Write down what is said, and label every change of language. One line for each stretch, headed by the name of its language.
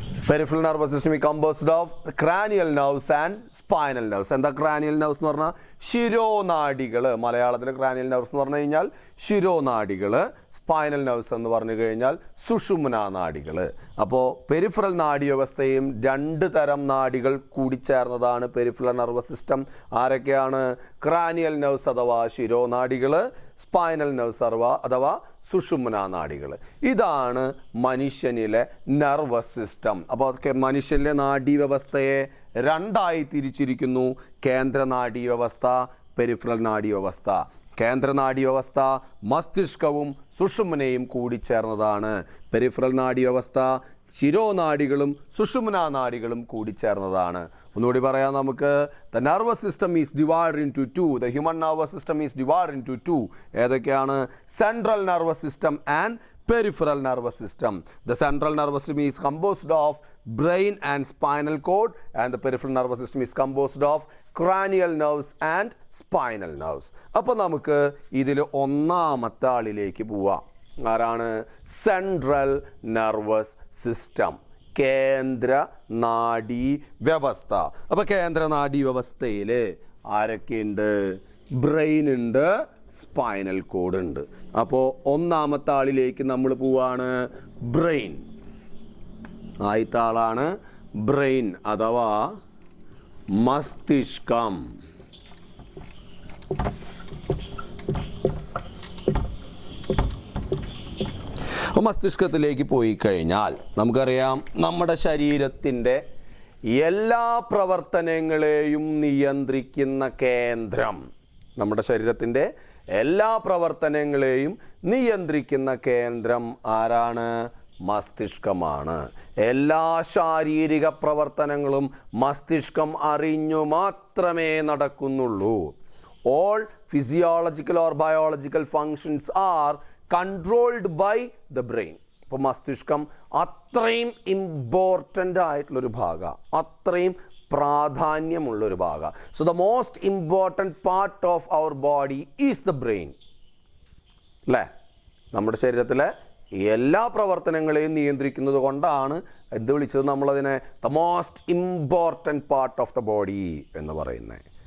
English: Peripheral nervous system is composed of cranial nerves and spinal nerves.
Malayalam: എന്താ cranial nerves എന്ന് പറഞ്ഞാൽ? ശിരോനാഡികൾ. മലയാളത്തിൽ cranial nerves എന്ന് പറഞ്ഞു കഴിഞ്ഞാൽ ശിരോനാഡികൾ, സ്പൈനൽ നെർവ്സ് എന്ന് പറഞ്ഞു കഴിഞ്ഞാൽ സുഷുമ്നാ നാഡികൾ. അപ്പോൾ പെരിഫറൽ നാഡീവ്യവസ്ഥയും രണ്ട് തരം നാഡികൾ കൂടിച്ചേർന്നതാണ് പെരിഫറൽ നെർവസ് സിസ്റ്റം. ആരൊക്കെയാണ്? ക്രാനിയൽ നെർവ്സ് അഥവാ ശിരോനാഡികൾ, സ്പൈനൽ നെർവ്സ് അഥവാ സുഷുമ്നാ നാഡികൾ. ഇതാണ് മനുഷ്യനിലെ നെർവസ് സിസ്റ്റം. അപ്പോൾ മനുഷ്യനിലെ നാഡീവ്യവസ്ഥയെ രണ്ടായി തിരിച്ചിരിക്കുന്നു. കേന്ദ്ര നാഡീവ്യവസ്ഥ, പെരിഫറൽ നാഡീവ്യവസ്ഥ. കേന്ദ്ര നാഡീവ്യവസ്ഥ മസ്തിഷ്കവും സുഷുമ്നയും കൂടിച്ചേർന്നതാണ്. പെരിഫറൽ നാഡീവ്യവസ്ഥ ശിരോനാഡികളും സുഷുമ്നാ നാഡികളും കൂടിച്ചേർന്നതാണ്. ഒന്നുകൂടി പറയാം നമുക്ക്.
English: The nervous system is divided into two. The human nervous system is divided into two.
Malayalam: ഏതൊക്കെയാണ്?
English: Central nervous system and peripheral nervous system. The central nervous system is composed of brain and spinal cord, and the peripheral nervous system is composed of cranial nerves and spinal nerves.
Malayalam: അപ്പോൾ നമുക്ക് ഇതിൽ ഒന്നാമത്തെ ആളിലേക്ക് പോവാം. ആരാണ്? Central nervous system, കേന്ദ്ര നാഡീ വ്യവസ്ഥ. അപ്പോൾ കേന്ദ്ര നാഡീ വ്യവസ്ഥയിൽ ആരൊക്കെയുണ്ട്? ബ്രെയിൻ ഉണ്ട്, സ്പൈനൽ കോഡ് ഉണ്ട്. അപ്പോൾ ഒന്നാമത്തെ ആളിലേക്ക് നമ്മൾ പോവാണ്. ബ്രെയിൻ. ആദ്യത്തെ ആളാണ് ബ്രെയിൻ അഥവാ മസ്തിഷ്കം. മസ്തിഷ്കത്തിലേക്ക് പോയി കഴിഞ്ഞാൽ നമുക്കറിയാം നമ്മുടെ ശരീരത്തിൻ്റെ എല്ലാ പ്രവർത്തനങ്ങളെയും നിയന്ത്രിക്കുന്ന കേന്ദ്രം. നമ്മുടെ ശരീരത്തിൻ്റെ എല്ലാ പ്രവർത്തനങ്ങളെയും നിയന്ത്രിക്കുന്ന കേന്ദ്രം ആരാണ്? മസ്തിഷ്കമാണ്. എല്ലാ ശാരീരിക പ്രവർത്തനങ്ങളും മസ്തിഷ്കം അറിഞ്ഞു മാത്രമേ നടക്കുന്നുള്ളൂ.
English: All physiological or biological functions are controlled by the brain.
Malayalam: അപ്പോൾ മസ്തിഷ്കം അത്രയും ഇമ്പോർട്ടൻ്റ് ആയിട്ടുള്ളൊരു ഭാഗമാണ്, അത്രയും പ്രാധാന്യമുള്ളൊരു ഭാഗമാണ്.
English: So the most important part of our body is the brain. അല്ലേ?
Malayalam: നമ്മുടെ ശരീരത്തിലെ എല്ലാ പ്രവർത്തനങ്ങളെയും നിയന്ത്രിക്കുന്നത് കൊണ്ടാണ് എന്ത് വിളിച്ചത് നമ്മളതിനെ
English: the most important part of the body
Malayalam: എന്ന് പറയുന്നത്.